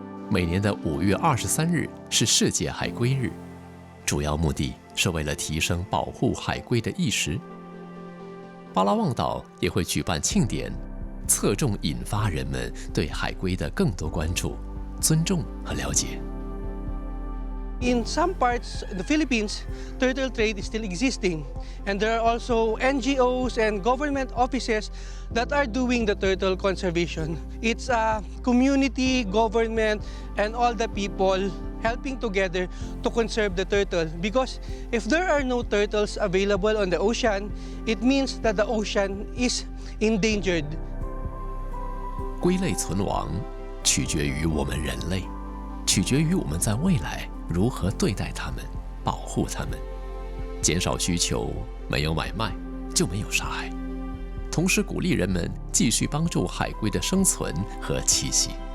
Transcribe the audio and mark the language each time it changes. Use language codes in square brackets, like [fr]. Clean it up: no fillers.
[zh] 每年的5月23日是世界海龟日，主要目的是为了提升保护海龟的意识。巴拉望岛也会举办庆典，侧重引发人们对海龟的更多关注、尊重和了解。 [en] In some parts of the Philippines, turtle trade is still existing, and there are also NGOs and government offices that are doing the turtle conservation. It's a community, government, and all the people helping together to conserve the turtle. Because if there are no turtles available on the ocean, it means that the ocean is endangered. [zh] 龟类存亡取决于我们人类，取决于我们在未来如何对待它们、保护它们。减少需求，没有买卖，就没有杀害。同时鼓励人们继续帮助海龟的生存和栖息。